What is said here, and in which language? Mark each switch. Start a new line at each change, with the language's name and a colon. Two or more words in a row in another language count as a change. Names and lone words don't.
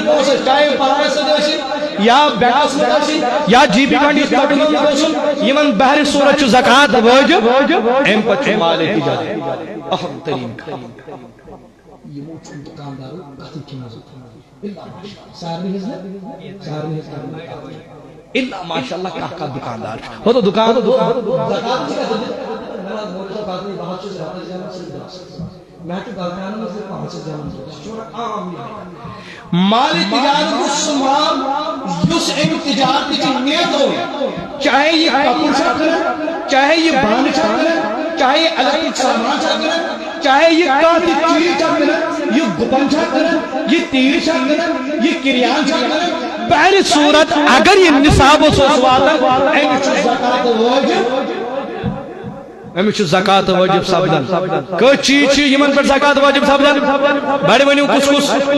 Kashmiri: پونٛسس چاہے پانس سۭتۍ ٲسِن یا بینکس منٛز ٲسِن یا جی پی فنڈ یُس ژٹنومُت اوسُن یِمن بہرِ صوٗرت چھُ زکات وٲجِب امہِ پتہٕ چھُ مالِ تجارت اہم ترین یِمو چھُنہٕ دُکاندارو کتھٕے کھیٚمٕژ سارنٕے ہٕنٛز
Arabic: الا ماشاء اللہ
Kashmiri: کانٛہہ کانٛہہ دُکاندار ہو تو دُکان مالی تجارت سُہ مال یُس امہِ تجارتٕچ نیت ہو چاہے یہ کپُر چھا کٕنان چاہے یہ بانہٕ چھا کٕنان چاہے الیکٹرک سامان چھا کٕنان چاہے یہ کانٛہہ تہِ چیٖز چھا کٕنان یہ گُپن چھا کٕنان یہ تیٖر چھا کٕنان یہ کِریان چھا کٕنان بہر صورت اگر یہ نصاب اوس واتان أمِس چھُ زکات وٲجِب أمِس چھُ زکات وٲجِب سپدان کٔژ چیٖز چھِ یِمن پٮ۪ٹھ زکات وٲجِب سپدان بڑِ ؤنِو کُس کُس